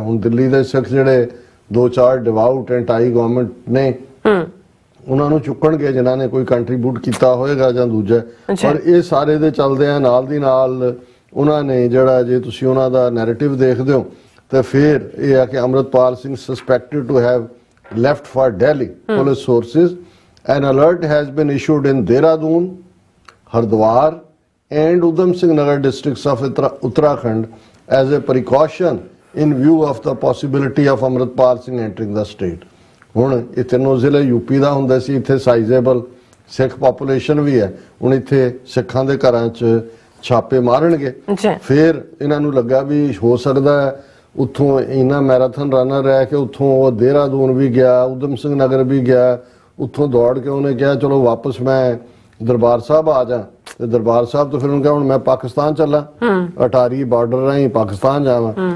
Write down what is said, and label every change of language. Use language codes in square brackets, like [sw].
[pa] ਹੁਣ ਦਿੱਲੀ ਦੇ ਸਿੱਖ ਜਿਹੜੇ 2-4 ਡਿਵਾਊਟ ਐਂਟਾਈ ਗਵਰਨਮੈਂਟ ਨੇ ਉਹਨਾਂ ਨੂੰ ਚੁੱਕਣਗੇ ਜਿਨ੍ਹਾਂ ਨੇ ਕੋਈ ਕੰਟਰੀਬਿਊਟ ਕੀਤਾ ਹੋਏਗਾ ਜਾਂ ਦੂਜਾ। ਔਰ ਇਹ ਸਾਰੇ ਦੇ ਚੱਲਦੇ ਆ ਨਾਲ ਦੀ ਨਾਲ ਉਹਨਾਂ ਨੇ ਜਿਹੜਾ, ਜੇ ਤੁਸੀਂ ਉਹਨਾਂ ਦਾ ਨੈਰੇਟਿਵ ਦੇਖਦੇ ਹੋ ਤਾਂ ਫਿਰ ਇਹ ਆ ਕਿ Amritpal Singh [en] Suspected to have left for Delhi. Police sources, an alert has been issued in Dehradun, Hardwar and Udham Singh Nagar districts of Uttarakhand as a precaution in view of the possibility of Amritpal Singh entering the state. [pa] ਹੁਣ ਇਹ ਤਿੰਨੋਂ ਜ਼ਿਲ੍ਹੇ UP ਦਾ ਹੁੰਦਾ ਸੀ, ਇੱਥੇ ਸਾਈਜ਼ੇਬਲ ਸਿੱਖ population ਵੀ ਹੈ, ਹੁਣ ਇੱਥੇ ਸਿੱਖਾਂ ਦੇ ਘਰਾਂ 'ਚ ਛਾਪੇ ਮਾਰਨਗੇ। ਫਿਰ ਇਹਨਾਂ ਨੂੰ ਲੱਗਾ ਵੀ ਹੋ ਸਕਦਾ ਹੈ ਉੱਥੋਂ ਇਹਨਾਂ ਮੈਰਾਥਨ ਰਨਰ ਰਹਿ ਕੇ ਉੱਥੋਂ ਉਹ ਦੇਹਰਾਦੂਨ ਵੀ ਗਿਆ, ਉਦਮ ਸਿੰਘ ਨਗਰ ਵੀ ਗਿਆ, ਉੱਥੋਂ ਦੌੜ ਕੇ ਉਹਨੇ ਕਿਹਾ ਚਲੋ ਵਾਪਸ ਮੈਂ ਦਰਬਾਰ ਸਾਹਿਬ ਆ ਜਾ, ਤੇ ਦਰਬਾਰ ਸਾਹਿਬ ਤੋਂ ਫਿਰ ਉਹਨੇ ਕਿਹਾ ਹੁਣ ਮੈਂ ਪਾਕਿਸਤਾਨ ਚੱਲਾਂ, ਅਟਾਰੀ ਬਾਰਡਰ ਰਾਹੀਂ ਪਾਕਿਸਤਾਨ ਜਾਵਾਂ।